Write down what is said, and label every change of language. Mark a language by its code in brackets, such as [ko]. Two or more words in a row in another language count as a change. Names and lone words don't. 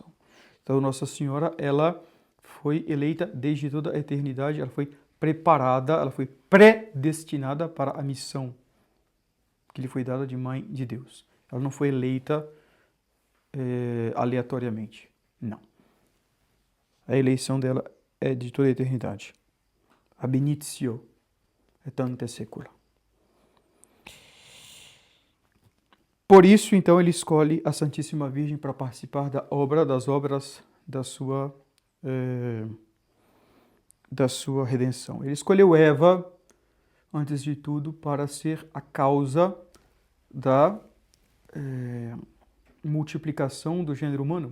[pt] Então, Nossa Senhora, ela foi eleita desde toda a eternidade, ela foi preparada, ela foi predestinada para a missão que lhe foi dada de Mãe de Deus. Ela não foi eleita aleatoriamente, não. A eleição dela é de toda a eternidade. [la] Ab initio et ante saecula. [pt] Por isso, então, ele escolhe a Santíssima Virgem para participar das obras da sua redenção. Ele escolheu Eva, antes de tudo, para ser a causa da multiplicação do gênero humano.